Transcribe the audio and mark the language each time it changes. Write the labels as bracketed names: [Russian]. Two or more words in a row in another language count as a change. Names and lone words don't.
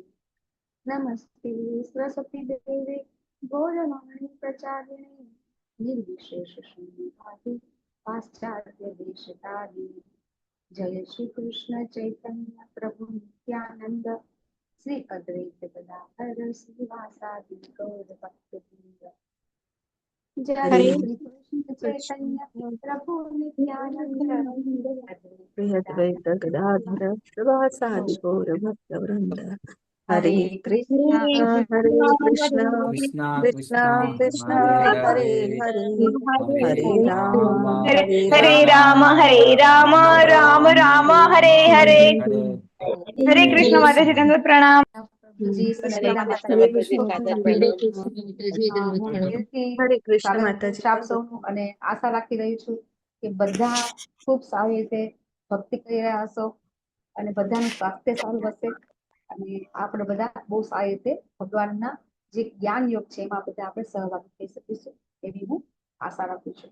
[Sanskrit] नमस्ते सरस्वती देवे गौरवाणी प्रचारिणे निर्विशेष शून्यवादी पाश्चात्य देशतारिणे. जय श्री कृष्ण चैतन्य प्रभु नित्यानंद श्री अद्वैत गदाधर श्रीवासादि गौर भक्तवृंद. जय हरे श्री कृष्ण चैतन्य प्रभु नित्यानंद अद्वैत गदाधर श्रीवासादि गौर भक्तवृंद. हरे हरे कृष्ण हरे कृष्ण कृष्ण कृष्ण कृष्ण हरे हरे हरे हरे हरे राम हरे हरे राम हरे राम राम राम हरे हरे. [Hindi] हरे कृष्ण माताजी दंडवत प्रणाम. जी सच्चिदानंद माता हरे जी कृष्ण [Gujarati] ખૂબ માતાજી. હરે કૃષ્ણ માતાજી હું દંડવત પ્રણામ. દિલથી હરે કૃષ્ણ સ્વાગત કરું માતાજી. છું આપ સૌનું અને આશા રાખી રહી છું કે બધા ખૂબ સારી રીતે ભક્તિ કરી રહ્યા હશો અને બધાનું સ્વાસ્થ્ય સારું હશે અને આપણે બધા બહુ સારી રીતે ભગવાનના જે જ્ઞાન યોગ છે એમાં બધા આપણે સહભાગી થઈ શકીશું એવી હું આશા રાખું છું.